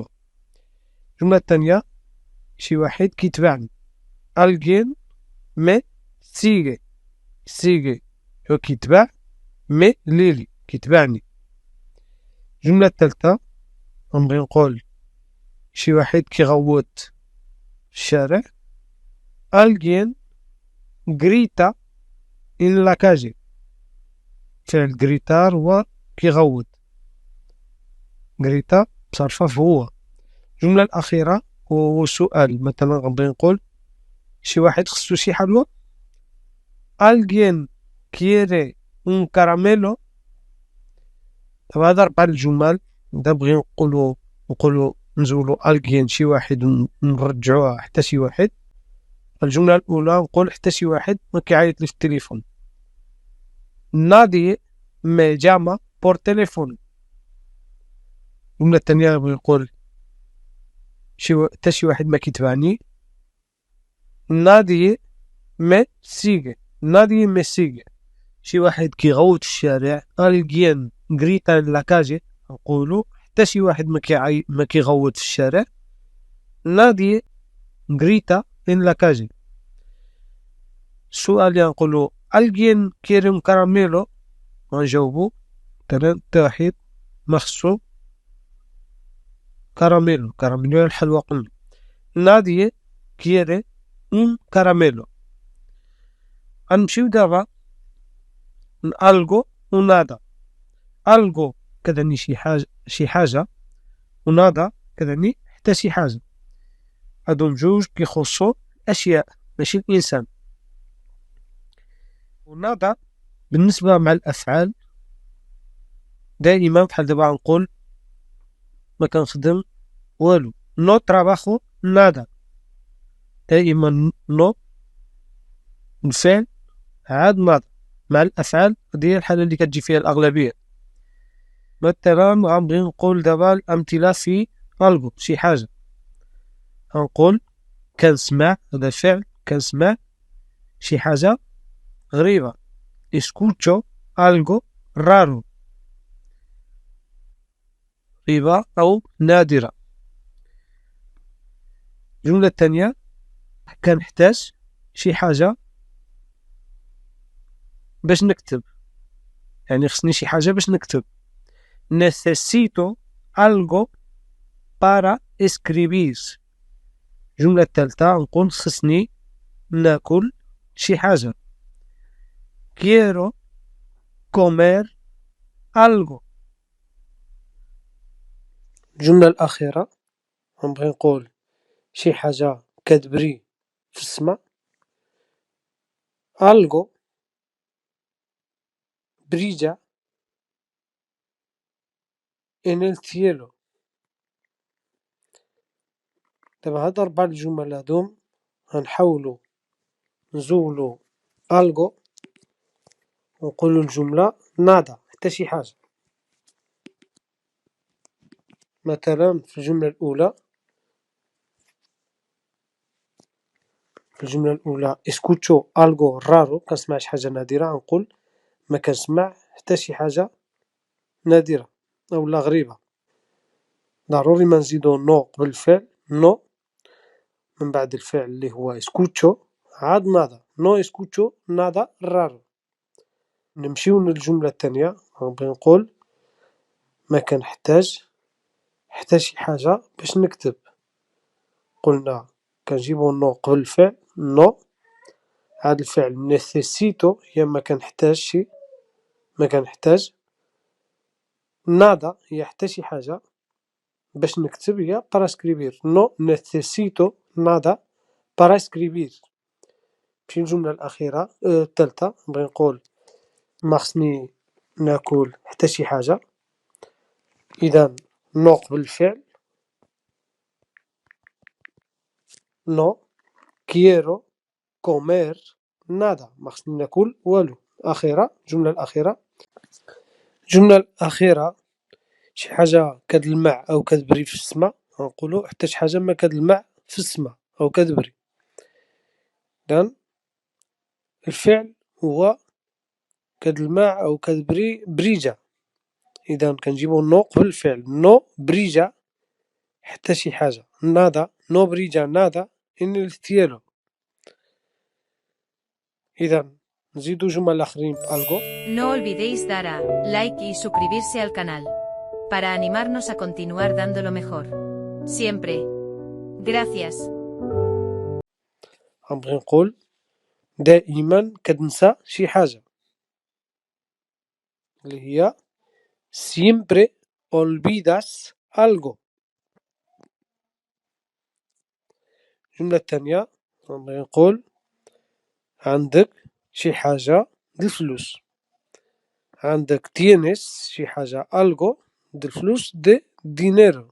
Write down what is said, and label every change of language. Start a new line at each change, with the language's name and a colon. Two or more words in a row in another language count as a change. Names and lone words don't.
Arabic: الجملة الثانية شي واحد كيتبعني
Spanish: alguien me sigue.
Arabic: sigue هو كيتبع، مي ليلي كيتبعني. الجملة الثالثة غنبغي نقول شي واحد كيغوت في الشارع
Spanish: alguien grita en la calle.
Arabic: فعل غريتار هو كيغوت، غريتا بصرفة هو. الجملة الأخيرة هو سؤال. مثلا غنبغي نقول شي واحد خصو شي حلوى
Spanish: alguien quiere un caramelo.
Arabic: هذا 4 الجمل. إذا بغي نقولو نزولو alguien شي واحد ونرجعوها حتى شي واحد. الجملة الأولى نقول حتى شي واحد ما كيعيط لي في التليفون.
Spanish: nadie me llama por teléfono.
Arabic: الجملة الثانية بنقول حتى شي واحد ما كيتبعني.
Spanish: nadie me sigue. nadie me sigue.
Arabic: شي واحد كيغوت في الشارع.
Spanish: alguien grita en la calle.
Arabic: نقولو حتى شي واحد ما كيغوت في الشارع.
Spanish: nadie grita en la calle.
Arabic: السؤال اللي نقولو
Spanish: alguien quiere un caramelo.
Arabic: غنجاوبو مثلا واحد ما خصو كراميلو. كراميلو الحلوى قلنا.
Spanish: nadie quiere un caramelo.
Arabic: غنمشيو دابا algo و nada. algo كتعني شي حاجة و nada كتعني حتى شي حاجة. هادو بجوج كيخصو أشياء ماشي الإنسان. و nada بالنسبة مع الأفعال دائما بحال دابا غنقول ما كنخدم والو.
Spanish: no trabajo nada.
Arabic: دائما no الفعل عاد nada. مع الأفعال هذه هي الحالة اللي كتجي فيها الأغلبية. مثلا غنبغي نقول دابا الأمثلة في algo شي حاجة. غنقول كنسمع. هذا فعل كنسمع شي حاجة غريبة.
Spanish: escucho algo raro.
Arabic: غريبة أو نادرة. الجملة الثانية كنحتاج شي حاجة باش نكتب. يعني خصني شي حاجة باش نكتب.
Spanish: necesito algo para escribir.
Arabic: الجملة الثالثة نقول خصني ناكل شي حاجة.
Spanish: quiero comer algo.
Arabic: الجملة الأخيرة غنبغي نقول شي حاجة كتبري في السماء.
Spanish: algo brilla en el cielo.
Arabic: دابا هاد 4 الجمل هادوم غنحاولو نزولو algo ونقولو الجملة nada حتى شي حاجة. مثلا في الجملة الأولى
Spanish: escucho algo raro.
Arabic: كنسمع شي حاجة نادرة. غنقول ما كنسمع حتى شي حاجة نادرة أولا غريبة. ضروري ما نزيدو نو قبل الفعل. نو من بعد الفعل اللي هو escucho عاد nada.
Spanish: no escucho nada raro.
Arabic: نمشيو للجملة الثانية. غنبغي نقول ما كنحتاج حتى شي حاجة باش نكتب. قلنا كنجيبو نو قبل الفعل. نو عاد الفعل necesito هي ما كنحتاجشي. ما كنحتاج. nada هي حتى شي حاجة باش نكتب هي
Spanish: para escribir. no necesito nada para escribir.
Arabic: مشي الجملة الأخيرة الثالثة نبغي نقول ما خصني ناكل حتى شي حاجة. إذا نو قبل الفعل.
Spanish: no quiero comer nada.
Arabic: ما خصني ناكل والو. الجملة الأخيرة شي حاجة كتلمع أو كتبري في السماء. غنقولو حتى شي حاجة ما كتلمع في السماء أو كتبري. إذن الفعل هو كتلمع أو كتبري بريجا. إذا كنجيبو نو قبل الفعل.
Spanish: no brilla
Arabic: حتى شي حاجة.
Spanish: nada no brilla nada en el cielo.
Arabic: إذا نزيدو جمل آخرين بألغو.
Spanish: No olvidéis dar a like y suscribirse al canal para animarnos a continuar dando lo mejor. Siempre. Gracias.
Arabic: غنبغي نقول دائما كتنسى شي حاجة اللي هي
Spanish: siempre olvidas algo.
Arabic: الجملة الثانية غنبغي نقول عندك شي حاجة د الفلوس. عندك tienes شي حاجة algo د الفلوس
Spanish: de dinero.